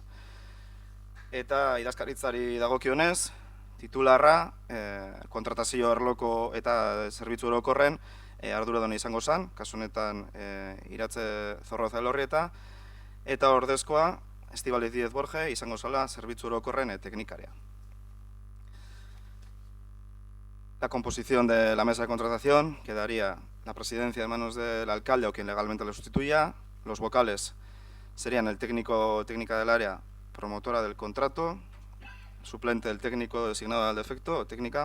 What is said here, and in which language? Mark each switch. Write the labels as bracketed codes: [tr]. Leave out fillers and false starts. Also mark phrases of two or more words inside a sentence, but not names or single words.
[eu] Eta idazkaritzari dagokionez, titularra kontratazio arloko eta zerbitzu orokorren arduraduna izango zen, kasu honetan Iratze Zorroza Elorrieta, eta ordezkoa Estíbaliz Díez Borge izango zela zerbitzu orokorren teknikaria. [es] La composición de la mesa de contratación quedaría la presidencia en manos del alcalde o quien legalmente le sustituya, los vocales serían el técnico o técnica del área promotora del contrato, suplente del técnico designado al defecto o técnica.